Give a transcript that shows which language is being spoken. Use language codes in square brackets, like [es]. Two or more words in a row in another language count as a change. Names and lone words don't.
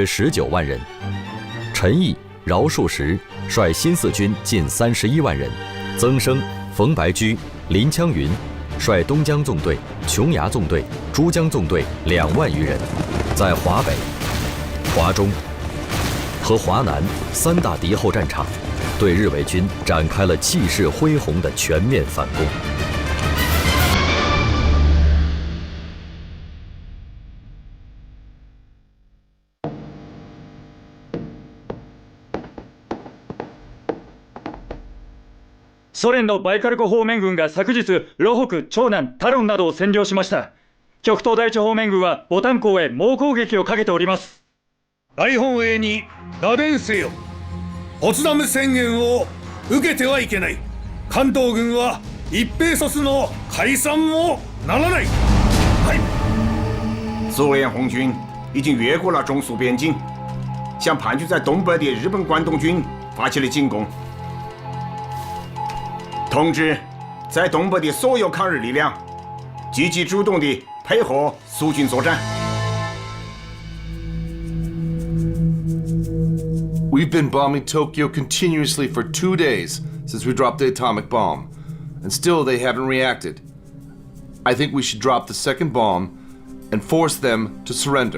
[zh] 19 万人，陈毅、饶漱石率新四军近31万人，曾生、冯白驹、林枪云率东江纵队、琼崖纵队、珠江纵队2万余人，在华北、华中和华南3大敌后战场，对日伪军展开了气势恢宏的全面反攻。 [ja] ソ連のバイカル湖方面軍が昨日、ロ北、長南、タロンなどを占領しました。極東第一方面軍はボタン港へ猛攻撃をかけております。大本営に打電せよ。ポツダム宣言を受けてはいけない。関東軍は一兵卒の解散もならない。はい。 [zh] 苏联红军已经越过了中苏边境，向盘踞在东北的日本关东军发起了进攻。通知在东北的所有抗日力量，积极主动地配合苏军作战。 [en] We've been bombing Tokyo continuously for 2 days since we dropped the atomic bomb, and still they haven't reacted. I think we should drop the second bomb and force them to surrender.